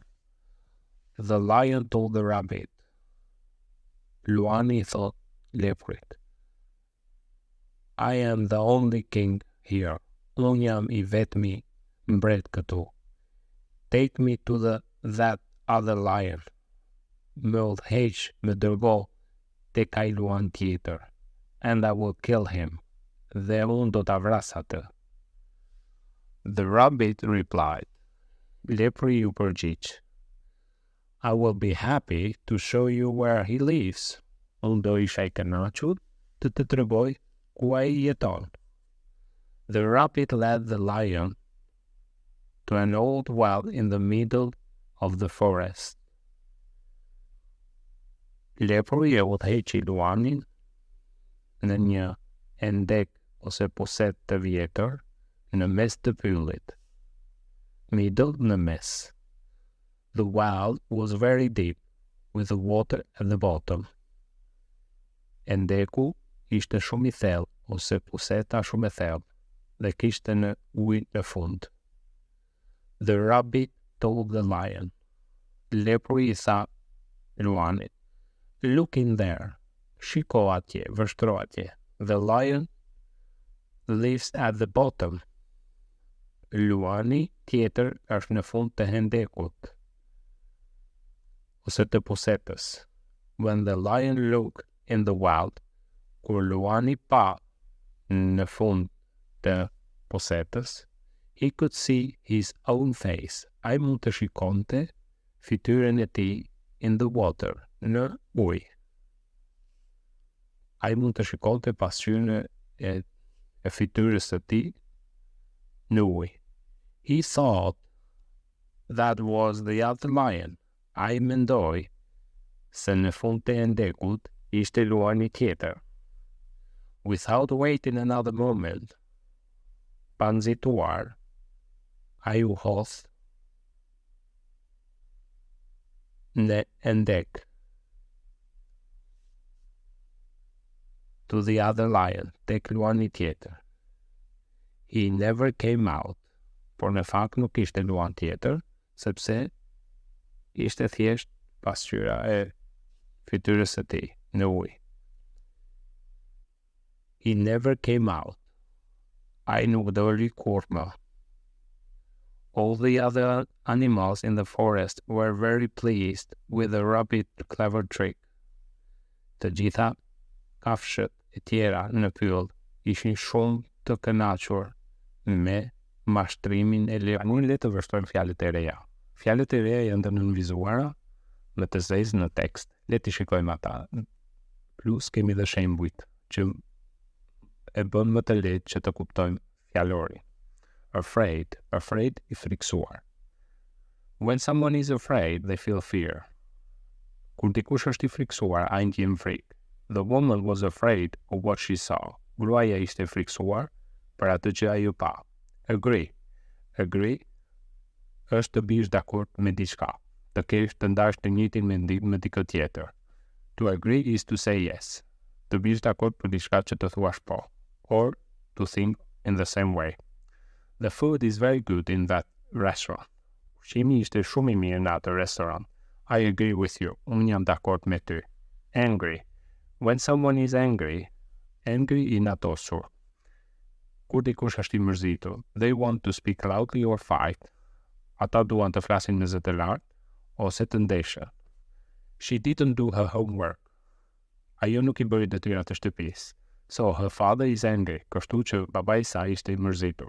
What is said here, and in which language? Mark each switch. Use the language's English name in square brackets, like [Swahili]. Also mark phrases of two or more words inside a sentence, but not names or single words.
[English] The lion told the rabbit. [Albanian] Luani I thot lepurit. [English] I am the only king here. [Albanian] Unë jam I vetmi mbret këtu. [English] Take me to that other lion. [Albanian] Më udhëheq, më dërgo tek ai luan tjetër. [English] And I will kill him. [Albanian] Dhe unë do ta vras atë. [English] The rabbit replied. [Albanian] Lepuri ju përgjigj. [English] I will be happy to show you where he lives. [Albanian] Unë do isha I kënaqur të të tregoj ku ai jeton. [English] The rabbit led the lion to an old well in the middle of the forest. [Albanian] Lepuri e udhëheqi luanin në një endek ose poset të vjetër në mes të pyllit. Middle në mes. [English] The well was very deep, with the water at the bottom. [Albanian] Endeku ishte shumë I thellë, ose poseta shumë e thellë, dhe kishte në ujë në fund. [English] The rabbit told the lion. [Albanian] Lepuri I tha luanit. [English] Look in there. [Albanian] Shiko atje, vështro atje. [English] The lion lives at the bottom. [Albanian] Luani tjetër është në fund të hendekut, ose të posetës. [English] When the lion looked in the well, [Albanian] kur luani pa në fund të posetës, [English] he could see his own face. [Albanian] Ai mund të shikonte fytyrën e tij [English] in the water, [Albanian] në ujë. Ai mund të shikonte pasqyrën e fytyrës së tij në ujë. [English] He thought that was the other lion. [Albanian] Ai mendoi se në fund të endekut ishte luani tjetër. [English] Without waiting another moment, [Albanian] pa nxituar, ai u hodh në endek. [English] To the other lion, [Albanian] tek luani tjetër. [English] He never came out, [Albanian] por në fakt nuk ishte luan tjetër, sepse ishte thjesht pasqyra e fytyrës së tij në ujë. [English] He never came out. [Albanian] Ai nuk doli kur më. [English] All the other animals in the forest were very pleased with the rabbit's clever trick. [Albanian] Të gjitha kafshët e tjera në pyll ishin shumë të kënaqur me mashtrimin e lepurit. Unë le të vërtetojmë fjalët e reja. Fjalët e reja janë të nënvizuara me të zezë në tekst. Le të shikojmë ata. Plus kemi dhe shembujt që e bën më të lehtë që të kuptojmë fjalorin. Afraid I friksuar. [English] When someone is afraid, they feel fear. [Albanian] Kur dikush është I friksuar, ai ndjen frikë. [English] The woman was afraid of what she saw. [Albanian] Gruaja ishte friksuar për atë që ajo pa. Agree është të bish dakord me diçka, të kesh të ndash të njëjtin mendim me dikë tjetër. [English] To agree is to say yes. [Albanian] Të bish dakord për diçka që të thuash po, [English] or to think in the same way. The food is very good in that restaurant. [Albanian] Ushqimi ishte shumë I mirë në atë restoran. [English] I agree with you. [Albanian] Unë jam dakord me ty. [English] Angry. When someone is angry [Albanian] I natosur. Kur dikush është I mërzitur, [English] they want to speak loudly or fight. [Albanian] Ata duan të flasin me zë të lartë ose të ndeshën. [English] She didn't do her homework. [Albanian] Ajo nuk I bëri detyrat e shtëpisë. [English] So her father is angry, [Albanian] kështu që babai I saj ishte I mërzitur.